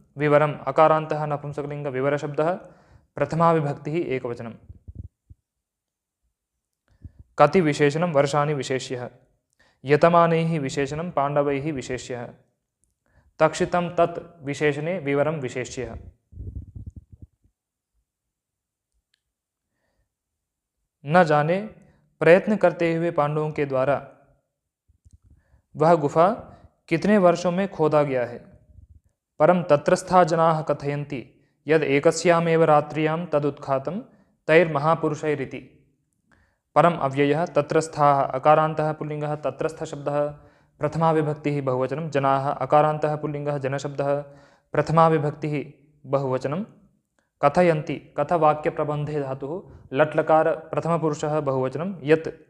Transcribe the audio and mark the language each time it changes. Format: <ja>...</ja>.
<sa>विवरम अकारान्तः नपुंसकलिंग विवर शब्दः प्रथमा विभक्तिः एकवचनम्। कति विशेषणं वर्षाणि विशेष्यः यतमानैः विशेषणं पाण्डवैः विशेष्यः तक्षितं तत् विशेषणे विवरं विशेष्यः।</sa> <hi>न जाने प्रयत्न करते हुए पांडवों के द्वारा वह गुफा कितने वर्षों में खोदा गया है।</hi> <sa>परम तत्रस्था जनाः कथयन्ति यद एकस्यामेव रात्र्यां तदुत्खातं तैर्महापुरुषैरिति। परम अव्ययः तत्रस्थाः अकारान्तः पुल्लिङ्गः तत्रस्थ शब्दः प्रथमा विभक्तिः बहुवचनं जनाः अकारान्तः पुल्लिङ्गः जनशब्दः प्रथमा विभक्तिः बहुवचनं कथयन्ति कथवाक्यप्रबन्धे धातुः लट्लकार प्रथमपुरुषः बहुवचनं यत्</sa>